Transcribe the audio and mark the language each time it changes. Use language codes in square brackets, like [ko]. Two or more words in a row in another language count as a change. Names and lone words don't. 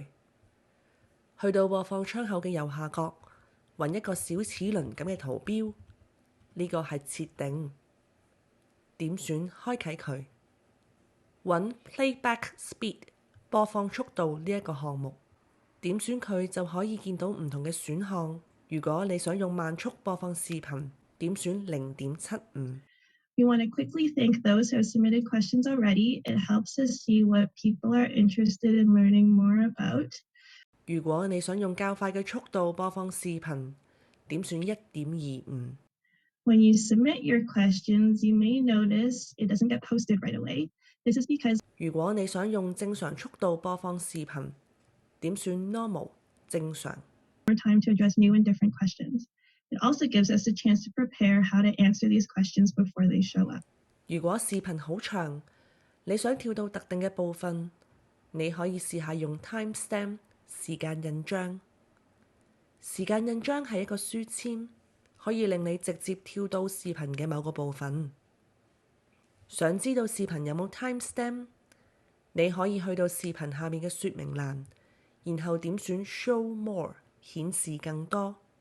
[yue] 去到播放窗口嘅右下角，揾一個小齒輪咁嘅圖標，呢個係設定。點選開啟佢，揾 [en] Playback Speed [yue] 播放速度呢一個項目，點選佢就可以見到唔同嘅選項。如果你想用慢速播放視頻，點選0.75。 [en] We want to quickly thank those who have submitted questions already. It helps us see what people are interested in learning more about. [yue] 如果你想用較快嘅速度播放視頻，點選1.25。 [en] When you submit your questions, you may notice it doesn't get posted right away. This is because [yue] 如果你想用正常速度播放視頻，點選 Normal 正常。 [en] more time to address new and different questions. It also gives us a chance to prepare how to answer these questions before they show up. [yue] 如果視頻好長，你想跳到特定嘅部分，你可以試下用 timestamp 時間印章。時間印章係一個書籤，可以令你直接跳到視頻嘅某個部分。想知道視頻有冇 timestamp， 你可以去到視頻下面嘅說明欄，然後點選 [en] Show More [yue] 顯示更多。